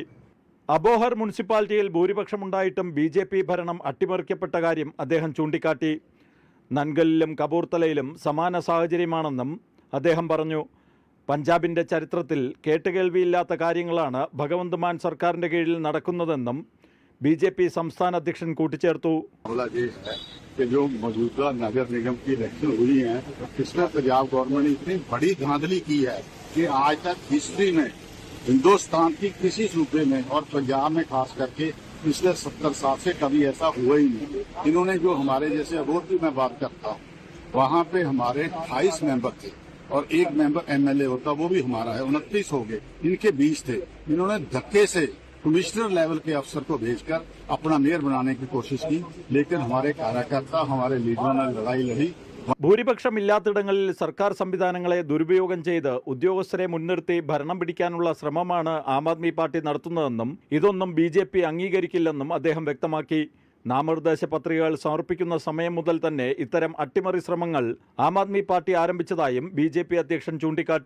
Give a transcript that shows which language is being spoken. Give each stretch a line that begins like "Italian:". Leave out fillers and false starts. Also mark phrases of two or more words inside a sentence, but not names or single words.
Malayalam: അബോഹർ മുനിസിപ്പാലിറ്റിയിൽ ഭൂരിപക്ഷമുണ്ടായിട്ടും ബി ഭരണം അട്ടിമറിക്കപ്പെട്ട കാര്യം അദ്ദേഹം ചൂണ്ടിക്കാട്ടി. നൻഗലിലും കപൂർത്തലയിലും സമാന സാഹചര്യമാണെന്നും അദ്ദേഹം പറഞ്ഞു. പഞ്ചാബിൻ്റെ ചരിത്രത്തിൽ കേട്ടുകേൾവിയില്ലാത്ത കാര്യങ്ങളാണ് ഭഗവന്ത് മാൻ സർക്കാരിൻ്റെ കീഴിൽ നടക്കുന്നതെന്നും ബി സംസ്ഥാന അധ്യക്ഷൻ കൂട്ടിച്ചേർത്തു.
Hindi: जो मौजूदा नगर निगम की इलेक्शन हुई है, इसमें पंजाब गवर्नमेंट ने इतनी बड़ी धांधली की है कि आज तक हिस्ट्री में हिंदुस्तान की किसी सूबे में और पंजाब में खास करके पिछले 70 साल से कभी ऐसा हुआ ही नहीं. इन्होंने जो हमारे जैसे अबोहर की मैं बात करता हूँ, वहाँ पे हमारे 28 मेंबर थे और एक
English: member MLA
Hindi: होता, वो भी हमारा है, 29 हो गए. इनके 20 थे. इन्होंने धक्के से
English: commissioner level
Hindi: के अफसर को भेजकर अपना मेयर बनाने की कोशिश की, लेकिन हमारे कार्यकर्ता, हमारे लीडरों ने लड़ाई लड़ी.
Malayalam: ഭൂരിപക്ഷമില്ലാത്തിടങ്ങളിൽ സർക്കാർ സംവിധാനങ്ങളെ ദുരുപയോഗം ചെയ്ത് ഉദ്യോഗസ്ഥരെ മുൻനിർത്തി ഭരണം പിടിക്കാനുള്ള ശ്രമമാണ് ആം ആദ്മി പാർട്ടി നടത്തുന്നതെന്നും ഇതൊന്നും ബി അംഗീകരിക്കില്ലെന്നും അദ്ദേഹം വ്യക്തമാക്കി. നാമനിർദ്ദേശ പത്രികകൾ സമർപ്പിക്കുന്ന സമയം മുതൽ തന്നെ ഇത്തരം അട്ടിമറി ശ്രമങ്ങൾ ആം ആദ്മി പാർട്ടി ആരംഭിച്ചതായും ബി അധ്യക്ഷൻ ചൂണ്ടിക്കാട്ടി.